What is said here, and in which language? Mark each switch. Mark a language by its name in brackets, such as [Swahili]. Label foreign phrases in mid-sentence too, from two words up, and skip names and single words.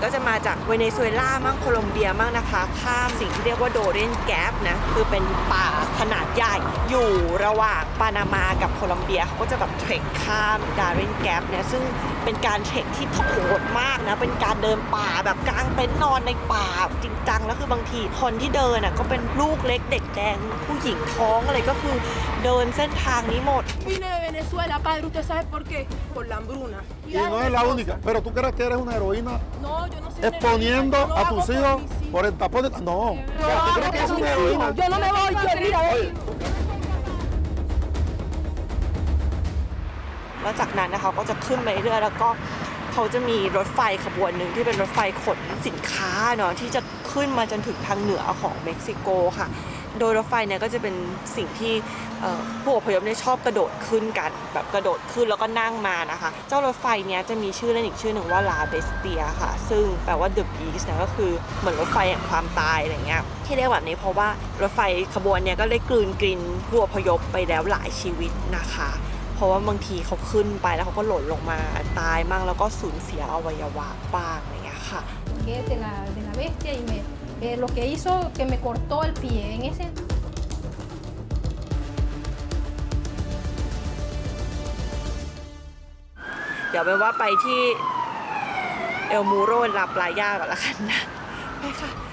[Thai] ก็จะมาจากเวเนซุเอลามั่งโคลอมเบียมั่งนะคะข้ามสิ่งที่เรียกว่าโดเรนแกปนะคือเป็นป่าขนาดใหญ่อยู่ระหว่างปานามากับโคลอมเบียเขาก็จะแบบเทรคข้ามดาเรนแกปเนี่ยซึ่งเป็นการเทรคที่โหดมากนะเป็นการเดินป่าแบบกลางเต็นท์นอนในป่าจริงจังแล้วคือบางทีคนที่เดินก็เป็นลูกเล็กเด็กแดงผู้หญิงท้องอะไรก็คือเดินเส้นทางนี้หมด [Spanish] Vine de Venezuela, padre, ¿usted sabe por qué? Por la hambruna. Y no es la única, pero tú crees que eres una heroína No, yo no soy exponiendo una heroína, a yo lo tus hago hijos por mis por el tapón de... No, o sea, tú crees que eres una heroína. hijos. Yo no me voy, yo mira, Oye, [Thai] แล้วจากนั้นนะคะก็จะขึ้นไปเรื่อยๆแล้วก็เขาจะมีรถไฟขบวนหนึ่งที่เป็นรถไฟขนสินค้าเนาะที่จะขึ้นมาจนถึงทางเหนือของ เม็กซิโกค่ะโดยรถไฟเนี่ยก็จะเป็นสิ่งที่ผู้อพยพเนี่ยชอบกระโดดขึ้นกันแบบกระโดดขึ้นแล้วก็นั่งมานะคะเจ้ารถไฟเนี้ยจะมีชื่อเล่นอีกชื่อหนึ่งว่าลาเบสเตียค่ะซึ่งแปลว่า [English] The Beast [Thai] นะก็คือเหมือนรถไฟแห่งความตายอะไรเงี้ยที่เรียกแบบนี้เพราะว่ารถไฟขบวนเนี้ยก็ได้กลืนกินผู้อพยพไปแล้วหลายชีวิตนะคะเพราะว่าบางทีเขาขึ้นไปแล้วเขาก็หล่นลงมาตายมั่งแล้วก็สูญเสียอวัยวะบ้างอะไรเงี้ยค่ะ [Spanish] Que es de la bestia y lo que hizo que me cortó el pie en ese [Thai] เดี๋ยวเป็นว่าไปที่เอลมูโรลาปลายาก่อนละกันนะไปค่ะ